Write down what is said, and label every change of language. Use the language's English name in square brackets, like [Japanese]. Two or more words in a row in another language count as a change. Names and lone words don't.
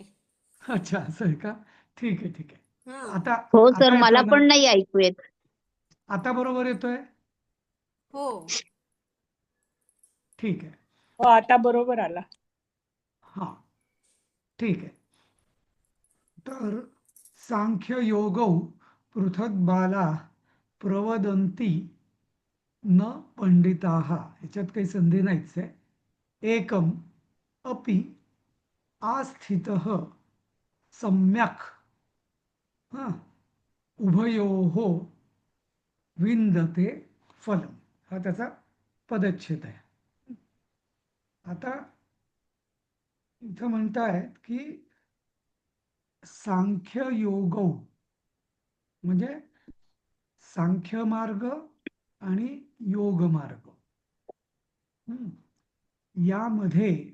[Marathi] अच्छा, असं आहे का? ठीक आहे, ठीक आहे. हा. आता हो सर, आता मला येतोय ना? पण नाही ऐकू येत. आता बरोबर येतोय? हो. ठीक आहे. हो, आता बरोबर आला. हा, ठीक आहे. तर [Sanskrit] सांख्य योगौ पृथक बाला प्रवदंती न पंडिताः, [Marathi] ह्याच्यात काही संधी नाहीच आहे. [Sanskrit] एकम अपि आस्थितः सम्यक् हा उभयोः विंदते फलम, [Marathi] हा त्याचा पदच्छेद आहे. आता इथं म्हणतायत की [Sanskrit] सांख्य योगौ [Marathi] म्हणजे सांख्य मार्ग आणि योग मार्ग, यामध्ये